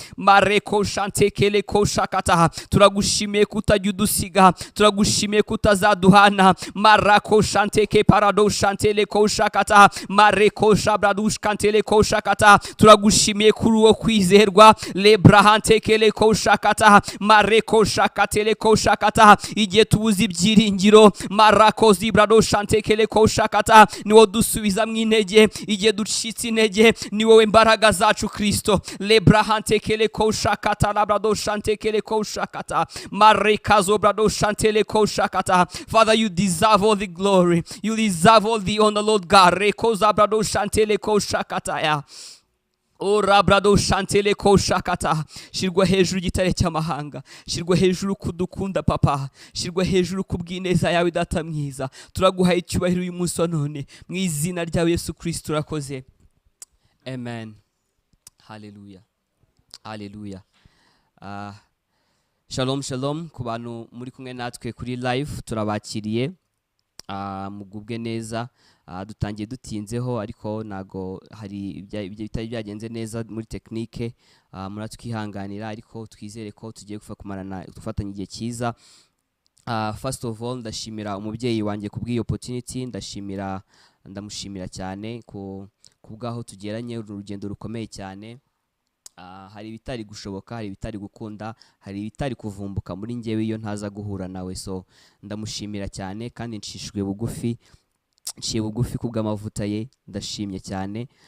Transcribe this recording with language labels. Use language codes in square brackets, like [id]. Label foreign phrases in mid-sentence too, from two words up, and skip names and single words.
[rw] Mareko shante kele ko shakata. Turagushimiye kutajya udusiga. Turagushimiye kutazaduhana. Marako shante ke parado shante le ko shakata. Mareko jabradush kante le ko shakata. Turagushimiye kuri uwo kwizerwa. Le brahante ke le ko shakata. Mareko shakate le ko shakata. Igihe tubuze ibyiringiro. Marako zibrado shante ke le ko shakata. Ni wowe dusubiza mu intege. Igihe ducitse intege. Ni wowe mbaraga zacu Kristo. Le brahante ke le ko shakata. Labrado shante ke le ko shakata. Mareka zobrado shante le ko shakata. [en] Father, you deserve all the glory. You deserve all the honor, Lord God. Reko zabrado shante le ko shakata ya. O rabrado shantele ko shakata. [rw] Shirwa hejuru igitare cy'amahanga. Shirwa hejuru kudukunda, Papa. Shirwa hejuru kubw'ineza yawe, data mwiza. Turaguhaye icyubahiro uyu munsi wa none. Mu izina rya Yesu Kristo urakoze. [he] Amen. Hallelujah. Hallelujah. Ah, shalom, shalom. [rw] Ku bantu muri kumwe natwe kuri live, turabakiriye. Ah, mugubwe neza. Ah, dutangiye dutinzeho, ariko ntago hari ibya-, ibya-, bitari byagenze neza muri tekinike. Ah, muratwihanganira, ariko twizere ko tugiye gufa-, kumarana, gufatanya igihe cyiza. [en] Ah, first of all, [rw] ndashimira umubyeyi wanjye ku bw'iyi opportunity. Ndashimira, ndamushimira cyane ku, ku bw'aho tugeranye, uru rugendo rukomeye cyane. Ah, hari ibitari gushoboka, hari ibitari gukunda, hari ibitari kuvumbuka muri njyewe iyo ntaza guhura nawe. So, ndamushimira cyane kandi nshishwe bugufi, nciye bugufi ku bw'amavuta ye, ndashimye cyane.